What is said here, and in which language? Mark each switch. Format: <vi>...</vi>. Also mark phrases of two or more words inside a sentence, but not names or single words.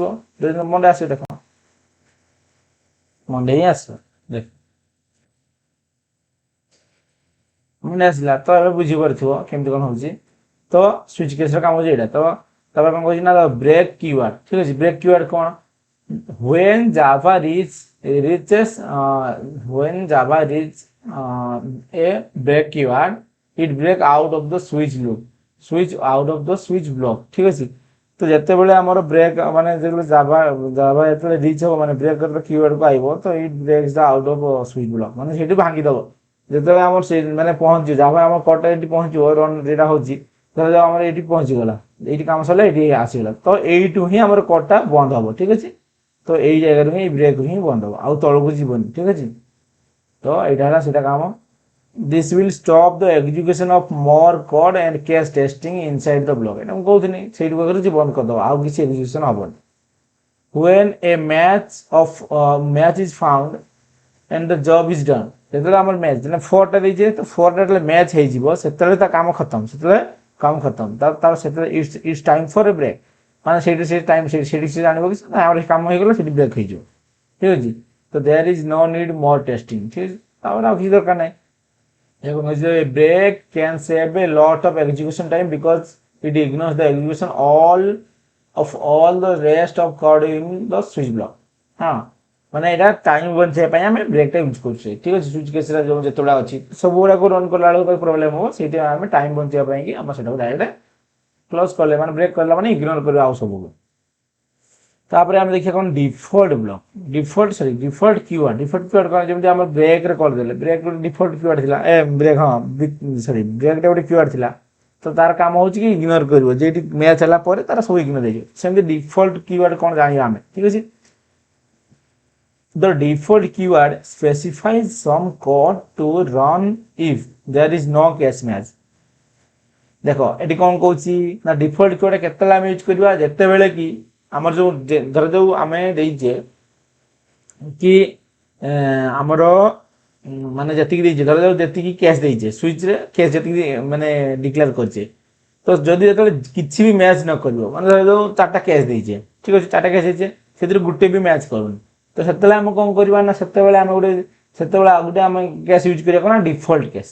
<or>ଯଦି ମଣ୍ଡେ ଆସିବ ଦେଖ ମଣ୍ଡେ ହିଁ ଆସିବ। ଦେଖ ମଣ୍ଡେ ଆସିଲା, ତ ଏବେ ବୁଝିପାରୁଥିବ କେମିତି କ'ଣ ହଉଛି। ତ ସୁଇଚ୍ କେସ୍ର କାମ ହେଉଛି ଏଇଟା। ତ ତାପରେ କ'ଣ କହୁଛି ନା</or> <en>break keyword,</en> <or>ଠିକ୍ ଅଛି।</or> <en>break keyword</en> <or>କ'ଣ,</or> <en>when java reaches when java reach a break keyword, it break out of the switch loop, switch out of the switch block,</en> <or>ঠিক ଅଛି। ତ ଯେତେବେଳେ ଆମର ବ୍ରେକ୍ ମାନେ ଯେତେବେଳେ ଜାଭା ଜାଭା ଯେତେବେଳେ ରିଚ୍ ହବ ମାନେ ବ୍ରେକ୍ କିୱାର୍ଡକୁ ଆଇବ, ତ</or> <en>it breaks the out of switch block,</en> <or>ମାନେ ସେଇଠି ଭାଙ୍ଗିଦବ। ଯେତେବେଳେ ଆମର ସେ ମାନେ ପହଞ୍ଚିବ ଜାଭା ଆମର କଡ଼ଟା ଏଠି ପହଞ୍ଚିବ, ରନ୍ ଯେଟା ହଉଛି ଧରାଯାଉ ଆମର ଏଇଠି ପହଞ୍ଚିଗଲା, ଏଇଠି କାମ ସରିଲା, ଏଇଠି ଆସିଗଲା, ତ ଏଇଠୁ ହିଁ ଆମର କଡ଼ଟା ବନ୍ଦ ହବ, ଠିକ୍ ଅଛି। ତ ଏଇ ଜାଗାରୁ ହିଁ ବ୍ରେକ୍ ହିଁ ବନ୍ଦ ହବ, ଆଉ ତଳକୁ ଯିବନି, ଠିକ୍ ଅଛି। ତ ଏଇଟା ହେଲା ସେଇଟା କାମ।</or> <en>this will stop the execution of more code and case testing inside the block,</en> <or>ଏଟା ମୁଁ କହୁଥିଲି ସେଇଠି ପାଖରେ ଯେ ବନ୍ଦ କରିଦବ, ଆଉ କିଛି ଏକ୍ଜିକ୍ୟୁସନ ହବନି।</or> <en>when a match is found and the job is done,</en> <or>ଯେତେବେଳେ ଆମର ମ୍ୟାଚ୍ ମାନେ ଫୋର୍ଟା ଦେଇଛେ, ତ ଫୋର୍ଟା ଯେତେବେଳେ ମ୍ୟାଚ୍ ହେଇଯିବ ସେତେବେଳେ ତା କାମ ଖତମ, ସେତେବେଳେ କାମ ଖତମ, ତାର ସେତେବେଳେ</or> <en>it's time for a break,</en> <or>ମାନେ ସେଇଠି ସେ ଟାଇମ୍ ସେଇଠି ସେ ଜାଣିବ କି ଆମର କାମ ହେଇଗଲା, ସେଠି ବ୍ରେକ୍ ହେଇଯିବ, ଠିକ୍ ଅଛି। ତ</or> <en>there is no need more testing,</en> <or>ଠିକ୍ ଅଛି। ତାପରେ ଆଉ କିଛି ଦରକାର ନାହିଁ।</or> <en>A break can save a lot of execution time because it ignores the execution all the rest of code in the switch block।</en> <or>ହଁ ମାନେ ଏଇଟା ଟାଇମ୍ ବଞ୍ଚେଇବା ପାଇଁ ଆମେ ବ୍ରେକ୍ଟା ୟୁଜ୍ କରୁଛେ, ଠିକ୍ ଅଛି। ସୁଇଚ୍ କେସ୍ରେ ଯେଉଁ ଯେତେବେଳେ ଅଛି ସବୁଗୁଡ଼ାକୁ ରନ୍ କଲା ବେଳକୁ ପ୍ରୋବ୍ଲେମ୍ ହେବ, ସେଇଥିପାଇଁ ଆମେ ଟାଇମ୍ ବଞ୍ଚେଇବା ପାଇଁକି ଆମେ ସେଟାକୁ</or> <en>direct close</en> <or>କଲେ ମାନେ ବ୍ରେକ୍ କଲା ମାନେ ଇଗ୍ନୋର କରିବା ଆଉ ସବୁକୁ। ତାପରେ ଆମେ ଦେଖିବା କ'ଣ</or> <en>default block, default keyword</en> <or>କ'ଣ, ଯେମିତି ଆମେ ବ୍ରେକ୍ରେ କରିଦେଲେ, ବ୍ରେକ୍ ଗୋଟେ</or> <en>default keyword</en> <or>ଥିଲା, ବ୍ରେକ୍ ହଁ ସରି ବ୍ରେକ୍ଟା ଗୋଟେ କିୱାର୍ଡ ଥିଲା। ତ ତାର କାମ ହେଉଛି କି ଇଗ୍ନୋର କରିବ, ଯେଠି ମ୍ୟାଚ୍ ହେଲା ପରେ ତାର ସବୁ ଇଗ୍ନୋର ହେଇଯିବ। ସେମିତି</or> <en>default keyword</en> <or>କ'ଣ ଜାଣିବା ଆମେ, ଠିକ୍ ଅଛି।</or> <en>The default keyword specifies some code to run if there is no case match।</en> <or>ଦେଖ ଏଠି କ'ଣ କହୁଛି ନା</or> <en>default keyword</en> <or>କେତେବେଳେ ଆମେ ୟୁଜ୍ କରିବା, ଯେତେବେଳେ କି ଆମର ଯେଉଁ ଧରାଯାଉ ଆମେ ଦେଇଛେ କି ଆମର ମାନେ ଯେତିକି ଦେଇଛେ, ଧରାଯାଉ ଯେତିକି କ୍ୟାସ୍ ଦେଇଛେ ସୁଇଚ୍ରେ, କ୍ୟାସ୍ ଯେତିକି ମାନେ ଡିକ୍ଲେୟାର କରିଛେ, ତ ଯଦି ଯେତେବେଳେ କିଛି ବି ମ୍ୟାଚ୍ ନ କରିବ, ମାନେ ଧରାଯାଉ 4ଟା କ୍ୟାସ୍ ଦେଇଛେ, ଠିକ୍ ଅଛି, 4ଟା କ୍ୟାସ୍ ଦେଇଛେ, ସେଥିରେ ଗୋଟେ ବି ମ୍ୟାଚ୍ କରୁନି, ତ ସେତେବେଳେ ଆମେ କ'ଣ କରିବା ନା ସେତେବେଳେ ଆଉ ଗୋଟେ ଆମେ କ୍ୟାସ୍ ୟୁଜ୍ କରିବା କ'ଣ,</or> <en>default case.</en>